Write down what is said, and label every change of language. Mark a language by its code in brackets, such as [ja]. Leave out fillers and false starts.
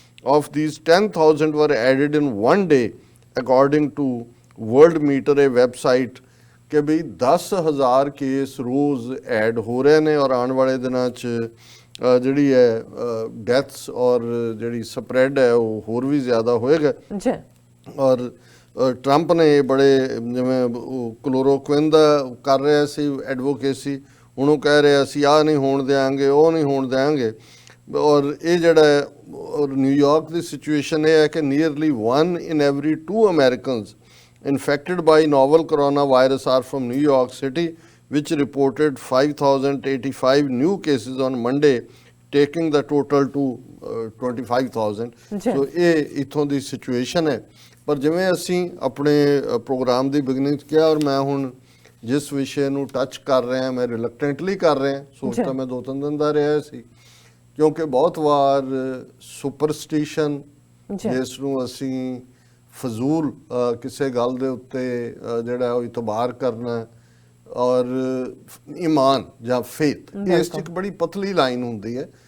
[en] Of these, 10,000 were added in one day, according to Worldmeter, a website, [pa] ਕਿ ਵੀ 10,000 case ਰੋਜ਼ add ਹੋ ਰਹੇ ਨੇ ਔਰ ਆਉਣ ਵਾਲੇ ਦਿਨਾਂ 'ਚ ਜਿਹੜੀ ਹੈ ਡੈਥਸ ਔਰ ਜਿਹੜੀ ਸਪਰੈਡ ਹੈ ਉਹ ਹੋਰ ਵੀ ਜ਼ਿਆਦਾ ਹੋਏਗਾ। ਔਰ ਟਰੰਪ ਨੇ ਬੜੇ, ਜਿਵੇਂ ਕਲੋਰੋਕੁਇਨ ਦਾ ਕਰ ਰਿਹਾ ਸੀ ਐਡਵੋਕੇਸੀ, ਹੁਣ ਉਹ ਕਹਿ ਰਿਹਾ ਸੀ ਆਹ ਨਹੀਂ ਹੋਣ ਦਿਆਂਗੇ, ਉਹ ਨਹੀਂ ਹੋਣ ਦਿਆਂਗੇ। ਔਰ ਇਹ ਜਿਹੜਾ ਔਰ ਨਿਊਯਾਰਕ ਦੀ ਸਿਚੁਏਸ਼ਨ ਇਹ ਹੈ ਕਿ nearly [en] 1 in every 2 Americans infected by novel coronavirus are from New York City, which reported 5,085 new cases on Monday, taking the total to 25,000. [pa] So ਇਹ ਇੱਥੋਂ ਦੀ ਸਿਚੁਏਸ਼ਨ ਹੈ। ਪਰ ਜਿਵੇਂ ਅਸੀਂ ਆਪਣੇ ਪ੍ਰੋਗਰਾਮ ਦੀ ਬਿਗਨਿੰਗ 'ਚ ਕਿਹਾ, ਔਰ ਮੈਂ ਹੁਣ ਜਿਸ ਵਿਸ਼ੇ ਨੂੰ ਟੱਚ ਕਰ ਰਿਹਾ ਮੈਂ ਰਿਲੈਕਟੈਂਟਲੀ ਕਰ ਰਿਹਾ, ਸੋਚ ਤਾਂ ਮੈਂ 2-3 ਦਿਨ ਦਾ ਰਿਹਾ ਸੀ, ਕਿਉਂਕਿ ਬਹੁਤ ਵਾਰ ਸੁਪਰਸਟੀਸ਼ਨ ਜਿਸ ਨੂੰ ਅਸੀਂ ਫਜ਼ੂਲ ਕਿਸੇ ਗੱਲ ਦੇ ਉੱਤੇ ਜਿਹੜਾ ਉਹ ਇਤਬਾਰ ਕਰਨਾ, ਔਰ ਈਮਾਨ ਜਾਂ ਫੇਥ, ਇਸ 'ਚ ਇੱਕ ਬੜੀ ਪਤਲੀ ਲਾਈਨ ਹੁੰਦੀ ਹੈ।